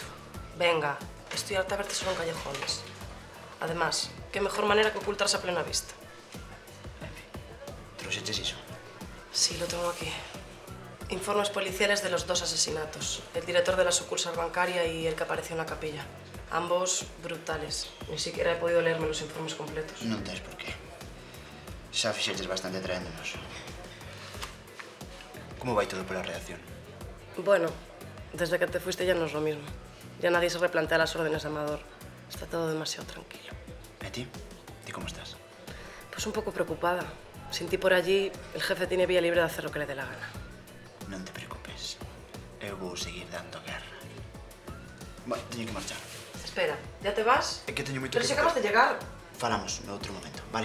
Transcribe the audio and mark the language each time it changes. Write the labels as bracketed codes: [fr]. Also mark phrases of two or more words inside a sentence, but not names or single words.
[es] Venga, estoy harta de verte solo en callejones. Además, qué mejor manera que ocultarse a plena vista. [gl] ¿Trouxeches iso? [es] Sí, lo tengo aquí. Informes policiales de los 2 asesinatos. El director de la sucursal bancaria y el que apareció en la capilla. Ambos brutales. Ni siquiera he podido leerme los informes completos. [gl] Non tens por qué. Xa fixeches bastante traéndonos. Como vai todo pola redacción? [es] Bueno, desde que te fuiste ya no es lo mismo. Ya nadie se replantea las órdenes de Amador. Está todo demasiado tranquilo. ¿Y ti? ¿Y cómo estás? Pues un poco preocupada. Sin ti por allí, el jefe tiene vía libre de hacer lo que le dé la gana. [gl] Non te preocupes. Eu vou seguir dando guerra. Bueno, teño que marchar. [es] Espera, ¿ya te vas? [gl] É que teño moito [es] Pero que si acabas de llegar. [gl] Falamos no outro momento, vale?